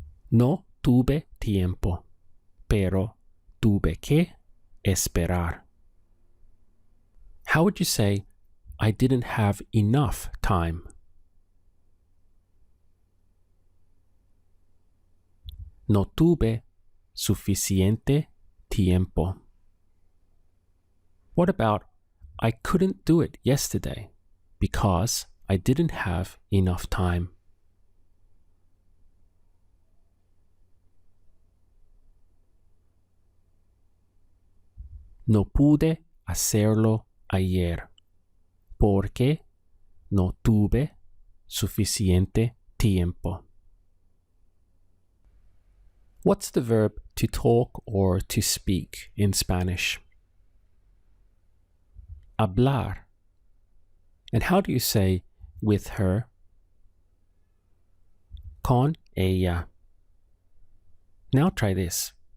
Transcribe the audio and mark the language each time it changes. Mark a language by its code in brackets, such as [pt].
[es] No tuve tiempo, pero tuve que esperar. [en] How would you say, I didn't have enough time? [es] No tuve suficiente tiempo. [en] What about, I couldn't do it yesterday because I didn't have enough time? [es] No pude hacerlo ayer porque no tuve suficiente tiempo. [en] What's the verb to talk or to speak in Spanish? Hablar. And how do you say with her? [es] Con ella. [en] Now try this.